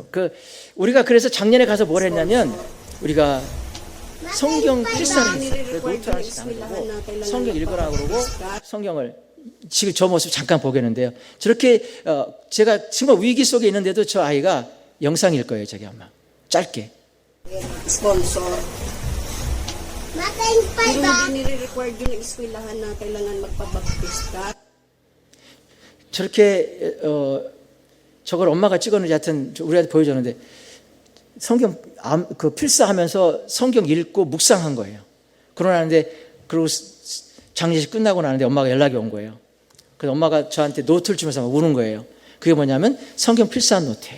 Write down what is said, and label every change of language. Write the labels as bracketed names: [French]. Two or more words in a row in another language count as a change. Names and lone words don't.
[Korean] 우리가 그래서 작년에 가서 뭘 했냐면, 우리가 성경 필사를 했어요. 노트 하나씩 나누고 성경 읽으라고 그러고 성경을, 지금 저 모습 잠깐 보겠는데요. 저렇게 제가 정말 위기 속에 있는데도 저 아이가 영상일 거예요. 저기 아마 짧게. [Filipino] Sponsor. Hindi nire-required yung eskwelahan na kailangan magpabaptista. [Korean] 저렇게 저걸 엄마가 찍었는지 하여튼 우리한테 보여줬는데, 성경 필사하면서 성경 읽고 묵상한 거예요. 그리고 장례식 끝나고 나는데 엄마가 연락이 온 거예요. 그래서 엄마가 저한테 노트를 주면서 막 우는 거예요. 그게 뭐냐면 성경 필사한 노트예요.